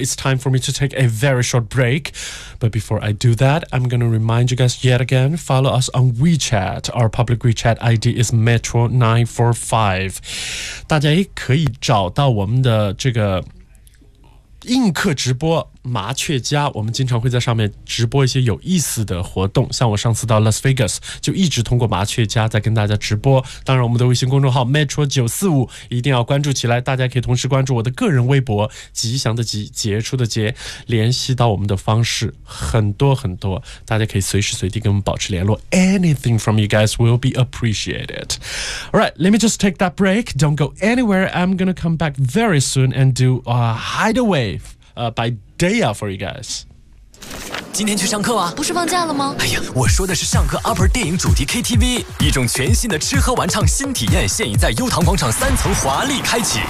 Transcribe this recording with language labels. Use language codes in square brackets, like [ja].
[en] It's time for me to take a very short break. But before I do that, I'm going to remind you guys yet again, follow us on WeChat. Our public WeChat ID is Metro945. [zh] 大家也可以找到我们的这个映客直播麻雀家，我们经常会在上面直播一些有意思的活动，像我上次到 Las Vegas 就一直通过麻雀家在跟大家直播。当然我们的微信公众号 Metro945 一定要关注起来，大家可以同时关注我的个人微博吉祥的吉杰出的杰，联系到我们的方式很多很多，大家可以随时随地跟我们保持联络。 [en] Anything from you guys will be appreciated. Alright, let me just take that break. Don't go anywhere. I'm gonna come back very soon and do a hideaway by Daya for you guys. [zh] 今天去上课啊？不是放假了吗？哎呀，我说的是上课 upper 电影主题 KTV， 一种全新的吃喝玩唱新体验，现已在优唐广场三层华丽开启。